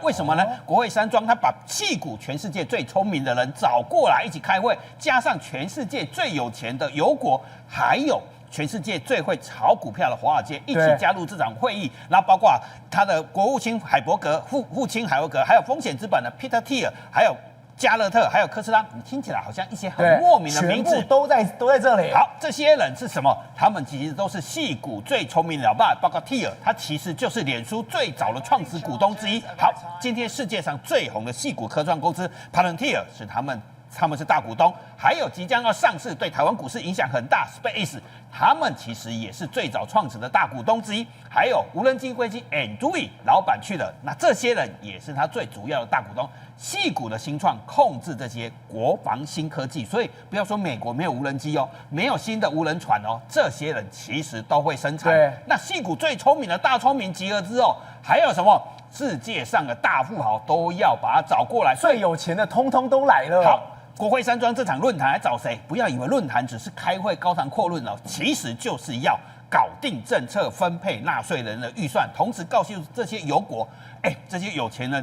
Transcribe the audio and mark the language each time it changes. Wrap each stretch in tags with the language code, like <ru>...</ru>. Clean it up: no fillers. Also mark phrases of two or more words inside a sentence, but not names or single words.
<zh>為什麼呢？國會山莊他把矽谷全世界最聰明的人找過來一起開會，加上全世界最有錢的油國，還有全世界最會炒股票的华爾街一起加入這場會議，然後包括他的國務卿海伯格、副卿海伯格，還有風險資本的 Peter Thiel， 還有加勒特，還有科斯拉，你听起来好像一些很莫名的名字，全部都在這裡。好，這些人是什麼？他們其實都是矽谷最聰明的老爸，包括 Thiel， 他其實就是臉書最早的創始股東之一。好，今天世界上最紅的矽谷科創公司 Palantir 是他們是大股東，還有即將要上市，對台灣股市影響很大 Space， 他們其實也是最早創始的大股東之一。還有無人機飛机 Anduril 老板去了，那這些人也是他最主要的大股東。矽谷的新創控制这些國防新科技，所以不要說美國沒有無人機哦，沒有新的無人船哦，這些人其實都會生產。對，那矽谷最聰明的大聰明集合之後，還有什麼？世界上的大富豪都要把他找過來，最有錢的通通都來了。好，國會山莊這場論壇還找誰？不要以為論壇只是開會高談闊論哦，其實就是要搞定政策分配納稅人的預算，同時告訴這些油國，這些有錢人。</zh>